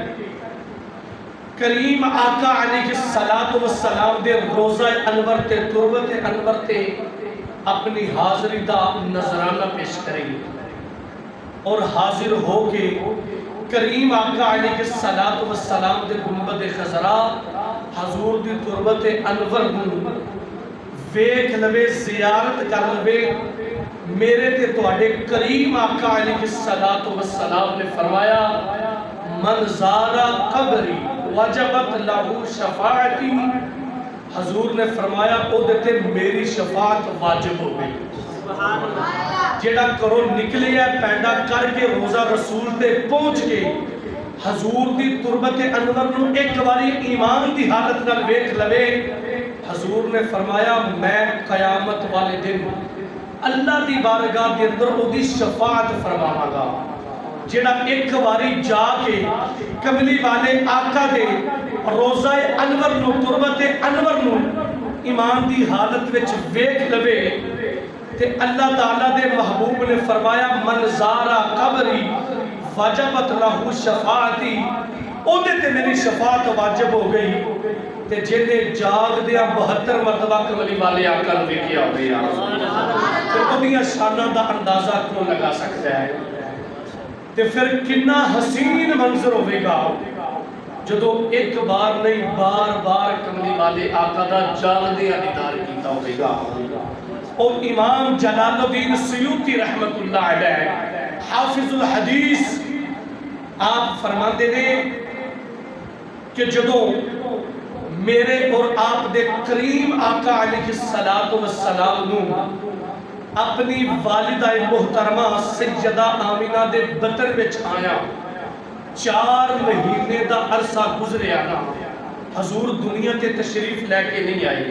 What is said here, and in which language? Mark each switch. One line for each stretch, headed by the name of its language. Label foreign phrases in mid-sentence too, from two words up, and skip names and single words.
Punjabi: کریم آقا علیہ السلام دے روزہ انور تے تربت انور تے اپنی حاضری دا نظرانہ پیش کریں اور حاضر ہو کے کریم آقا علیہ السلام دے گنبد خضرا حضور دی تربت انور ویکھ لوے زیارت کر لوے. میرے تے تواڈے کریم آقا علیہ السلام نے فرمایا
Arabic: من زارا قبری وجبت لہو شفاعتی.
Punjabi: حضور نے فرمایا او دیتے میری شفاعت واجب ہو گئی. جیڑا کرو نکلے ہے پیدا کر کے روزہ رسول تے پہنچ کے حضور دی تربت انور نو ایک باری ایمان دی حالت نال ویکھ لوے. حضور نے فرمایا میں قیامت والے دن اللہ دی بارگاہ دے اندر او دی شفاعت فرماواں گا. جیڑا ایک باری جا کے کملی والے آقا دے روزہ انور نو تربت انور نو ایمان دی حالت وچ ویکھ لوے تے اللہ تعالیٰ دے محبوب نے فرمایا
Arabic: من زارا قبری وجبت لہو شفاعتی.
Punjabi: او دے تے میری شفاعت واجب ہو گئی تے جینے جاگ دیا 72 مرتبہ کملی والے آقا نو ویکھیا ہو گیا. تے او دیاں شاناں دا اندازہ کیوں لگا سکتا ہے تے پھر کنا حسین منظر ہوئے گا جدو ایک بار نہیں بار بار کملی والے آقا دا جاگ دیا دیدار کیتا ہوئے گا. اور امام جلال الدین سیوطی
Arabic: رحمت اللہ علیہ
Punjabi: حافظ الحدیث آپ فرماتے نے کہ جدو میرے اور آپ دے کریم آقا علیہ السلام نو اپنی والدہ محترمہ سیدہ آمینہ دے بطن وچ آیا 4 مہینے دا عرصہ گزرے آنا حضور دنیا تے تشریف لے کے نہیں آئے.